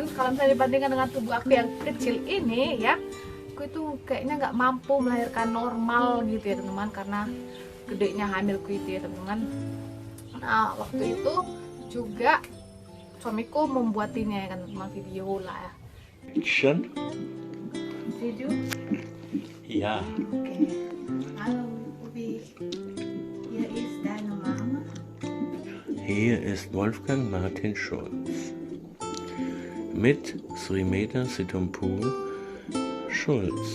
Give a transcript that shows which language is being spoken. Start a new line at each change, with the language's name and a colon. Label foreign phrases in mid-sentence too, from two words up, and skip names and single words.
Indonesian: Kalau misalnya dibandingkan dengan tubuh aku yang kecil ini ya, aku itu kayaknya nggak mampu melahirkan normal gitu ya teman-teman, karena gedenya hamilku itu ya teman-teman. Nah, waktu itu juga suamiku membuatinya ya kan teman, video lah ya.
German: Schon? Video? Ja. Okay. Hallo Ludwig, hier ist deine Mama. Hier ist Wolfgang Martin Schulz mit Sri Meta Sitompul Schulz.